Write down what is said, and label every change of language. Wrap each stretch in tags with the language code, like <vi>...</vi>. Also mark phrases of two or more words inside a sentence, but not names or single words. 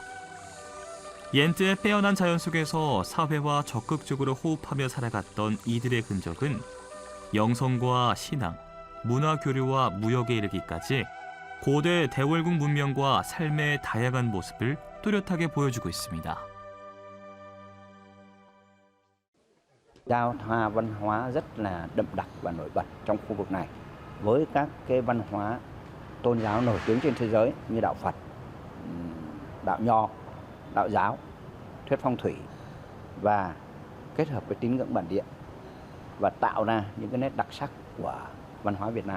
<ko>옌트의 빼어난 자연 속에서 사회와 적극적으로 호흡하며 살아갔던 이들의 흔적은 영성과 신앙, 문화 교류와 무역에 이르기까지 고대 대월국 문명과 삶의 다양한 모습을 뚜렷하게 보여주고 있습니다.</ko> <vi>Giao thoa văn hóa rất là đậm đặc và nổi bật trong khu vực này với các cái văn hóa tôn giáo nổi tiếng trên thế giới như đạo Phật, đạo Nho, đạo giáo, thuyết phong thủy và kết hợp với tín ngưỡng bản địa và tạo ra những cái nét đặc sắc của văn hóa Việt Nam.</vi>